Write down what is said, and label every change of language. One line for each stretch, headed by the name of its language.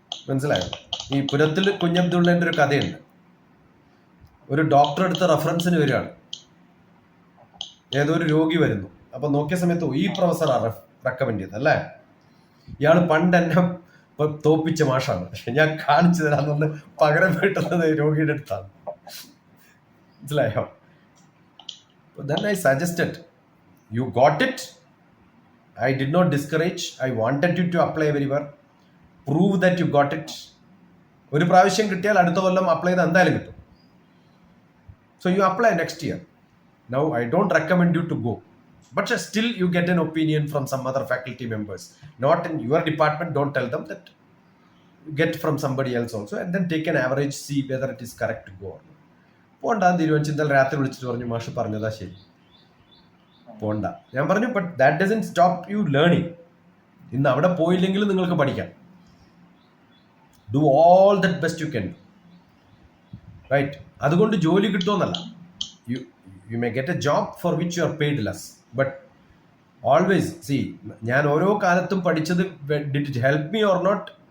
Malayalam: മനസ്സിലായോ? ഈ പുരത്തിൽ കുഞ്ഞബ്ദുള്ളേൻ്റെ ഒരു കഥയുണ്ട്. ഒരു ഡോക്ടർ എടുത്ത റെഫറൻസിന് വരികയാണ്, ഏതോ ഒരു രോഗി വരുന്നു. അപ്പൊ നോക്കിയ സമയത്ത് ഈ പ്രൊഫസറാണ് റെക്കമെൻഡ് ചെയ്തത് അല്ലേ, ഇയാൾ പണ്ട് എന്നെ തോപ്പിച്ച മാഷാണ്, ഞാൻ കാണിച്ചു തരാമെന്ന് പകരം വീട്ടുന്നത് രോഗിയുടെ അടുത്താണ്. മനസ്സിലായോ?
English: Then I suggested, you got it. I did not discourage. I wanted you to apply everywhere. Prove that you got it.
Malayalam: ഒരു പ്രാവശ്യം കിട്ടിയാൽ അടുത്ത കൊല്ലം അപ്ലൈ ചെയ്ത് എന്തായാലും കിട്ടും.
English: So you apply next year. Now I don't recommend you to go, but still you get an opinion from some other faculty members, not in your department. Don't tell them that. You get from somebody else also, and then take an average, see whether it is correct to go or not.
Malayalam: പോണ്ടാന്ന് തീരുമാനിച്ചു. ഇന്നലെ രാത്രി വിളിച്ചിട്ട് പറഞ്ഞു, മാഷ് പറഞ്ഞതാ ശരി, പോണ്ട. ഞാൻ പറഞ്ഞു,
English: But that doesn't stop you learning.
Malayalam: ഇന്ന് അവിടെ പോയില്ലെങ്കിൽ നിങ്ങൾക്ക് പഠിക്കാം.
English: Do all that best you can do, right?
Malayalam: അതുകൊണ്ട് ജോലി കിട്ടുമെന്നല്ല.
English: you may get a job for which you are paid less, but always see,
Malayalam: ഞാൻ ഓരോ കാലത്തും പഠിച്ചത്
English: Did it help me or not?